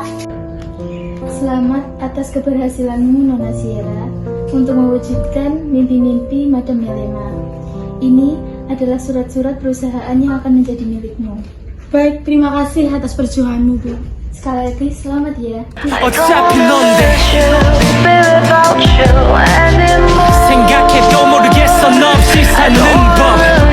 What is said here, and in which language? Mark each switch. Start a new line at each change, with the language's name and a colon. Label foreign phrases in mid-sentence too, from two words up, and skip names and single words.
Indonesian: Selamat atas keberhasilanmu, Nona Sierra, untuk mewujudkan mimpi-mimpi Madam Melema. Ini adalah surat-surat perusahaan yang akan menjadi milikmu. Baik, terima kasih atas perjuanganmu, Bu. Sekali lagi selamat ya.
Korean: 어차피 넌데 생각해도 모르겠어 너 없이 사는 법